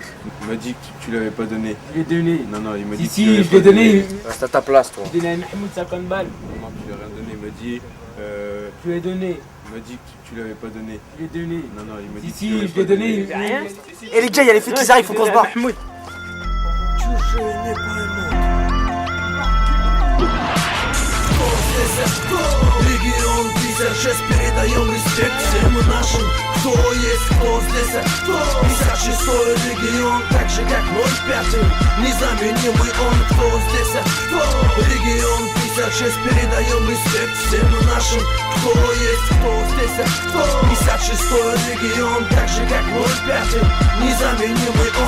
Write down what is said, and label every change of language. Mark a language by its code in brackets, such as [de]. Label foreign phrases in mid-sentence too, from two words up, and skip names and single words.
[fr] Il m'a dit que tu l'avais pas donné. Je l'ai donné. Non, il m'a Si, dit que tu si, l'avais je pas l'ai donné. Reste à ta place, toi. Je donnais à Mahmoud 50 balles. Non, tu lui as rien donné. Il m'a dit. Je lui ai donné. Il m'a dit que tu l'avais pas donné. Je l'ai donné. Non, il m'a dit Si, que tu l'avais je pas l'ai donné. donné. Rien. Et les gars, il y a les flics qui arrivent, faut qu'on se barre. Mahmoud. [ru] Регион 56, передаем респект всем нашим, кто есть, кто здесь, кто 56-й регион, так же как 05-й, незаменимый он, кто здесь, кто регион 56, передаем респект всем нашим, кто есть, кто здесь, кто 56-й регион, так же как 05-й, незаменимый он.